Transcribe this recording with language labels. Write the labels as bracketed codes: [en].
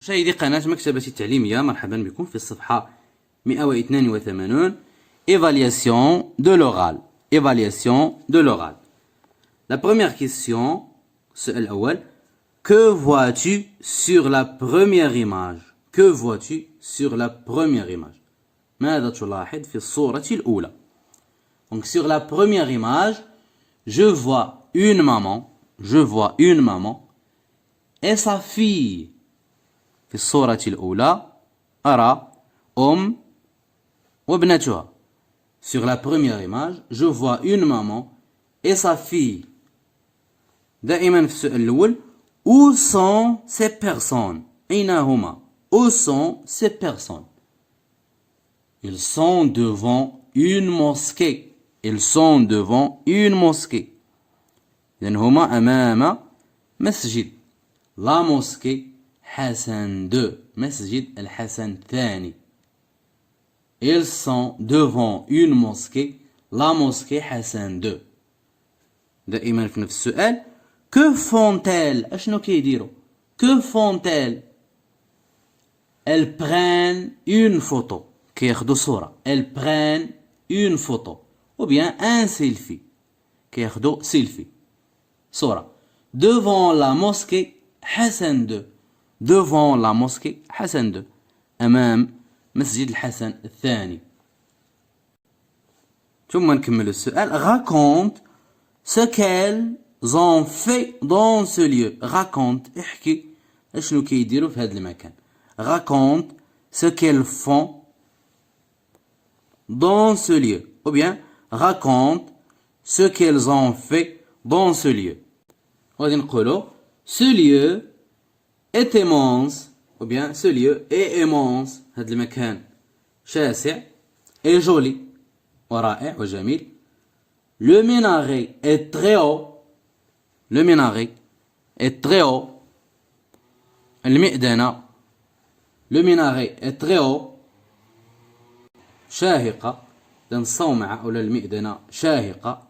[ar] مشاهدي قناة مكتبة التعليمية، مرحبا بكم في الصفحة 182 [fr] Évaluation de l'oral. Évaluation de l'oral. La première question, [ar] السؤال الأول: [fr] Que vois-tu sur la première image? Que vois-tu sur la première image? [ar] ماذا تلاحظ في الصورة الأولى؟ [fr] Donc sur la première image, je vois une maman et sa fille. [ar] في الصورة الأولى أرى وابنتها. [fr] Sur la première image, je vois une maman et sa fille. [ar] دائما في السؤال الأول: [fr] Où sont ces personnes? [ar] أين هما؟ [fr] Où sont ces personnes? Ils sont devant une mosquée. Ils sont devant une mosquée. [ar] إذن هما أمام مسجد. La mosquée Hassan II. مسجد الحسن الثاني. [fr] Ils sont devant une mosquée. La mosquée Hassan II. [ar] دائما في نفس السؤال: [fr] Que font-elles? [ar] أشنو كيديروا؟ [fr] Que font-elles? Elles prennent une photo. [ar] كياخدوا صورة. [fr] Elles prennent une photo. Ou bien un selfie. [ar] كياخدوا selfie. صورة. [fr] Devant la mosquée Hassan II. Devant la mosquée Hassan II. [ar] أمام مسجد الحسن الثاني. ثم نكمل السؤال: [fr] Raconte ce qu'elles ont fait dans ce lieu. Raconte. [ar] احكي اشنو كيديروا في هذا المكان. [fr] Raconte ce qu'elles font dans ce lieu. Ou bien raconte ce qu'elles ont fait dans ce lieu. [ar] غادي نقولوا [fr] ce lieu est immense. Ou bien ce lieu est immense. [ar] هذا المكان شاسع [fr] et joli [ar] ورائع وجميل. [fr] Le minaret est très haut. Le minaret est très haut. [ar] المئذنة. [fr] Le minaret est très haut. [ar] شاهقة. لأن الصومعة أو المئذنة شاهقة.